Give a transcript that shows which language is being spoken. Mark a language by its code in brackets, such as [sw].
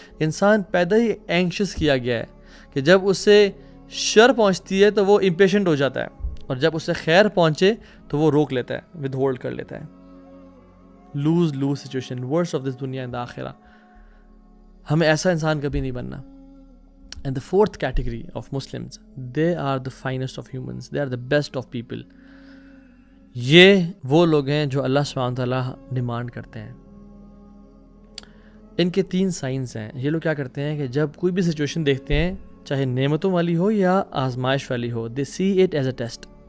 [ur] انسان پیدا ہی اینکشس کیا گیا ہے کہ جب اسے شر پہنچتی ہے تو وہ امپیشنٹ ہو جاتا ہے، اور جب اسے خیر پہنچے تو وہ روک لیتا ہے، ود ہولڈ کر لیتا ہے. [en] lose lose situation, worst of this dunya and the akhirah. [ur] ہمیں ایسا انسان کبھی نہیں بننا. [en] And the fourth category of Muslims, they are the finest of humans, they are the best of people. [ur] یہ وہ لوگ ہیں جو اللہ سبحانہ تعالیٰ ڈیمانڈ کرتے ہیں. ان کے 3 سائنس ہیں. یہ لوگ کیا کرتے ہیں کہ جب کوئی بھی سچویشن دیکھتے ہیں, چاہے نعمتوں والی ہو یا آزمائش والی ہو, [en] they see it as a test.